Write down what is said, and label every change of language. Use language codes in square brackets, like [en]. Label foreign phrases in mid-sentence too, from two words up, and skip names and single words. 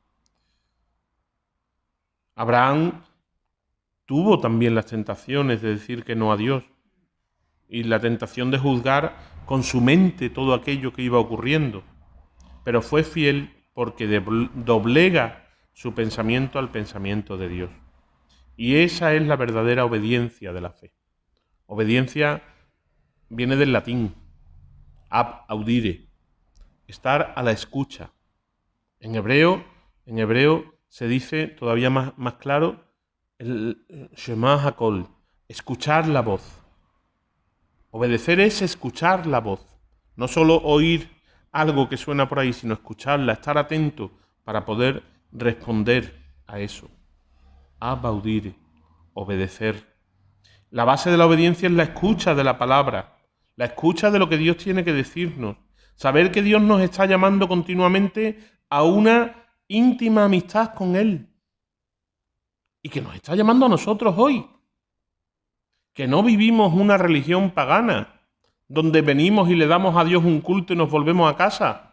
[es] Abraham tuvo también las tentaciones de decir que no a Dios y la tentación de juzgar con su mente todo aquello que iba ocurriendo, pero fue fiel porque doblega su pensamiento al pensamiento de Dios. Y esa es la verdadera obediencia de la fe. Obediencia viene del latín, [la] ab audire, [es] estar a la escucha. En hebreo se dice todavía más claro el [he] שמע הקול, [es] escuchar la voz. Obedecer es escuchar la voz, no solo oír algo que suena por ahí, sino escucharla, estar atento para poder responder a eso. [la] Ab audire, [es] obedecer. La base de la obediencia es la escucha de la palabra, la escucha de lo que Dios tiene que decirnos, saber que Dios nos está llamando continuamente a una íntima amistad con Él y que nos está llamando a nosotros hoy, que no vivimos una religión pagana donde venimos y le damos a Dios un culto y nos volvemos a casa.